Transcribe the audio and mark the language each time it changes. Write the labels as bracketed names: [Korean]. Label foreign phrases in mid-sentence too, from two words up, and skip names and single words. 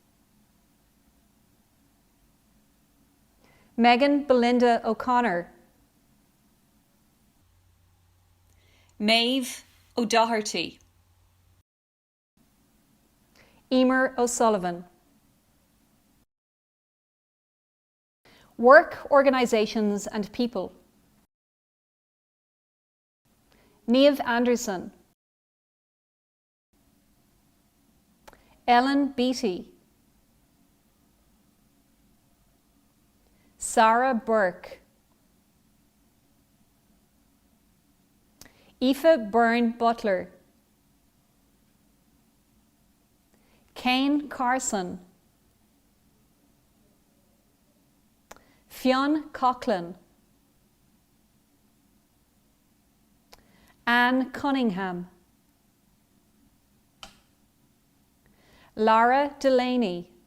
[English] Megan Belinda O'Connor, Maeve O'Doherty, Emer O'Sullivan. Work, organisations and people. Niamh Anderson, Ellen Beattie, Sarah Burke, Aoife Byrne Butler, Kane Carson, Fionn Coughlin, Anne Cunningham, Lara Delaney,